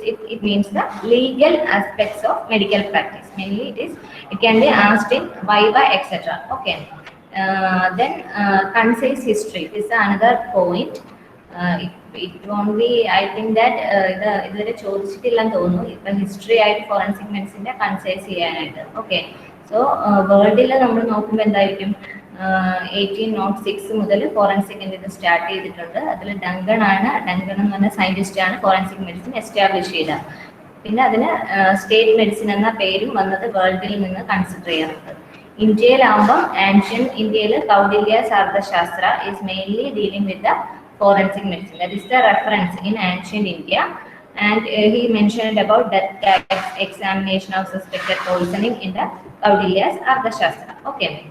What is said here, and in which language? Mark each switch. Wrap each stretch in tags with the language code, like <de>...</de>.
<en>It means the legal aspects of medical practice. Mainly, it can be asked in viva, etc. Okay. Then concise history is another point. It won't be, I think that</en> <ml>ഇതുവരെ ചോദിച്ചിട്ടില്ലെന്ന് തോന്നുന്നു. ഇപ്പം history ആയിട്ട് forensic മെഡിസിൻ്റെ concise ചെയ്യാനായിട്ട്. Okay. So വേൾഡിൽ നമ്മൾ നോക്കുമ്പോൾ എന്തായിരിക്കും, 1806 മുതൽ ഫോറൻസിക്കിൻ്റെ ഇത് സ്റ്റാർട്ട് ചെയ്തിട്ടുണ്ട്. അതിൽ ഡങ്കൺ എന്ന് പറഞ്ഞ സയൻറ്റിസ്റ്റ് ആണ് ഫോറൻസിക് മെഡിസിൻ എസ്റ്റാബ്ലിഷ് ചെയ്തത്. പിന്നെ അതിന് സ്റ്റേറ്റ് മെഡിസിൻ എന്ന പേരും വന്നത് വേൾഡിൽ നിന്ന് കൺസിഡർ ചെയ്യാറുണ്ട്. ഇന്ത്യയിലാവുമ്പോൾ ആൻഷ്യൻ ഇന്ത്യയിൽ</ml> <en>Kautilya's Arthashastra is mainly dealing with the forensic medicine. That is the reference in ancient India, and he mentioned about death tax, examination of suspected poisoning in the Kaudilya's Arthashastra. Okay.</en>